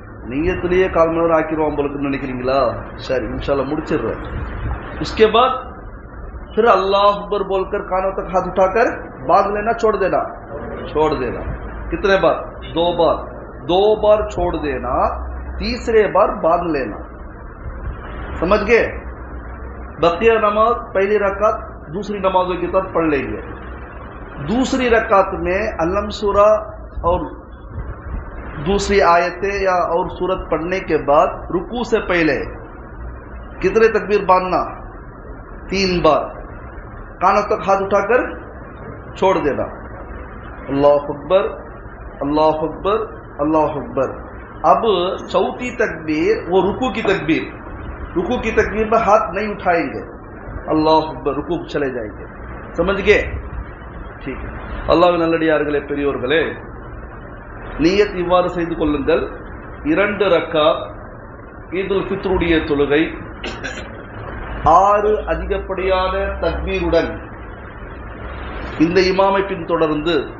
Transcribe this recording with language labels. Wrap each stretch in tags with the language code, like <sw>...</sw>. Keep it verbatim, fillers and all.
<ta>நீயத்திலேயே கால் மணி நேரம் ஆக்கிடுவான் போலுக்குன்னு நினைக்கிறீங்களா? சரி, இன்ஷால்லா முடிச்சிடுறேன்.</ta> <ur>اس کے بعد پھر اللہ اکبر بول کر کانوں تک ہاتھ اٹھا کر باندھ لینا, چھوڑ دینا. چھوڑ دینا کتنے بار? دو بار. دو بار چھوڑ دینا, تیسرے بار باندھ لینا. سمجھ گئے? بقیہ نماز پہلی رکعت دوسری نمازوں کی طرف پڑھ لیں گے. دوسری رکعت میں علم سورہ اور دوسری آیتیں یا اور سورت پڑھنے کے بعد رکوع سے پہلے کتنے تکبیر باندھنا? تین بار. کانوں تک ہاتھ اٹھا کر چھوڑ دینا. اللہ اکبر, اللہ اکبر, اللہ اکبر. اب چوتھی تکبیر وہ رکوع کی تکبیر. رکوع کی تکبیر میں ہاتھ نہیں اٹھائیں گے, اللہ اکبر رکوع چلے جائیں گے. سمجھ گئے? ٹھیک ہے.</ur> <ta>அல்லாஹ்வின் நல்லடியார்களே, பெரியோர்களே, நியத் இவ்வாறு செய்து கொள்ளுங்கள். இரண்டு ரக்காத் ஈதுல் ஃபித்ருடைய தொழுகை ஆறு அதிகப்படியான தக்பீருடன் இந்த இமாமை பின்தொடர்ந்து</ta>